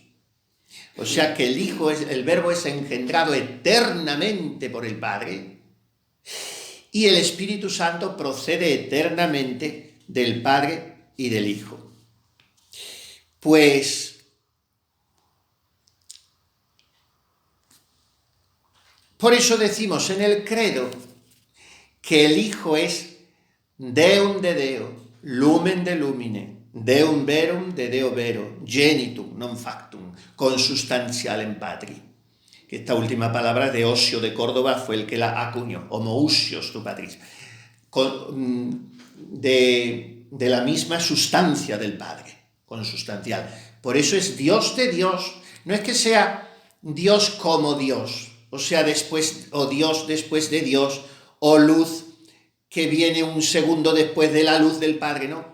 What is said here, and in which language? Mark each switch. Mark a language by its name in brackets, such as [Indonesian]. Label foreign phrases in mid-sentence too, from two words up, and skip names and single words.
[Spanish] O sea que el Verbo es engendrado eternamente por el Padre, y el Espíritu Santo procede eternamente del Padre y del Hijo. Pues por eso decimos en el credo que el Hijo es [Latin] Deum de Deo, lumen de lumine, Deum verum de Deo vero, genitum non factum, consubstantialem patri. [Spanish] Que esta última palabra de Osio de Córdoba fue el que la acuñó, [Greek] ὁμοούσιος τοῦ πατρός, [Spanish] de la misma sustancia del Padre, consubstancial. Por eso es Dios de Dios, no es que sea Dios como Dios, o sea, Dios después de Dios, o luz que viene un segundo después de la luz del Padre, no.